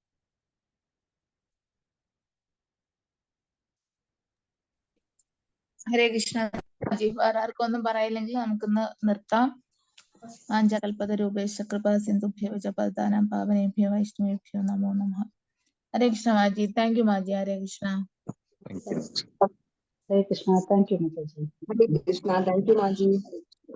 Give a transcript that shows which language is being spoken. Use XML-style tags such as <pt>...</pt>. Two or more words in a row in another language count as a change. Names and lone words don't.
<ml>ഹരേ കൃഷ്ണ മാജി. വേറെ ആർക്കും ഒന്നും പറയില്ലെങ്കിൽ നമുക്കൊന്ന് നിർത്താം.</ml> <sa>വാഞ്ചകൽപതരൂപേഷ കൃപാ സിന്ധുഭ്യോ ജപദാനം പാവനേഭ്യോ വൈഷ്ണവേഭ്യോ നമോ നമഃ.</sa> <ml>ഹരേ കൃഷ്ണ മാജി.</ml> <en>thank you</en> <ml>മാജി. ഹരേ കൃഷ്ണ.</ml> <en>Hare Krishna. Thank you, Mataji. Hare Krishna. Thank you, Maji.</en>